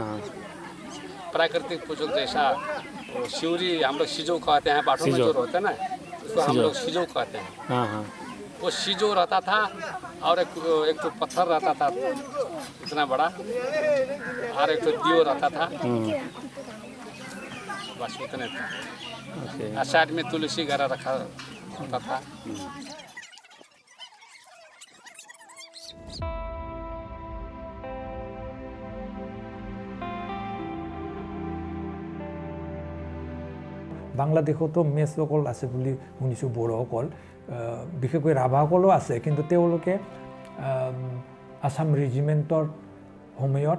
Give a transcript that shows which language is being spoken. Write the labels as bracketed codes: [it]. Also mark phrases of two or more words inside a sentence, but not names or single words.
[hi] प्राकृतिक पूजक जैसा शिवरी हम लोग सिजो कहते हैं बाठो में जो होता है ना उसको हम लोग सिजो कहते हैं। हाँ। वो सिजो रहता था और एक तो पत्थर रहता था इतना बड़ा और एक तो दियो रहता था बस उतने था और साइड में तुलसी गरा रखा होता था। [as] বাংলাদেশতো মেছসকল আছে বুলি শুনিছোঁ বড়োসকল বিশেষকৈ ৰাভাসকলো আছে কিন্তু তেওঁলোকে আসাম ৰেজিমেণ্টৰ সময়ত